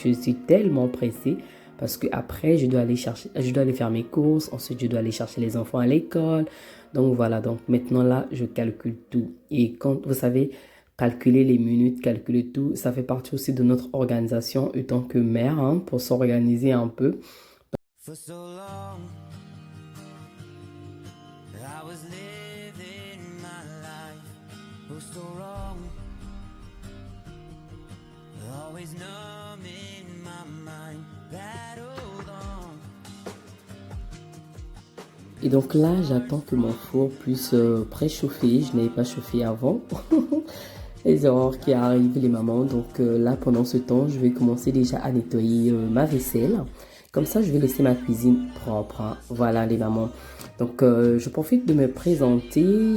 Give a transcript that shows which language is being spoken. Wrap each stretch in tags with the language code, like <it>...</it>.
<fr>Je suis tellement pressée parce que après je dois aller faire mes courses. Ensuite, je dois aller chercher les enfants à l'école. Donc voilà, donc maintenant là, je calcule tout. Et quand vous savez, calculer les minutes, calculer tout, ça fait partie aussi de notre organisation en tant que mère, hein, pour s'organiser un peu.</fr> <en>For so long, I was living my life, oh so wrong, always numb in my mind, that hold on.</en> <fr>Et donc là, j'attends que mon four puisse préchauffer. Je n'avais pas chauffé avant. Les erreurs qui arrivent, les mamans. Donc là, pendant ce temps, je vais commencer déjà à nettoyer ma vaisselle. Comme ça, je vais laisser ma cuisine propre, hein. Voilà les mamans. Donc, je profite de me présenter.</fr>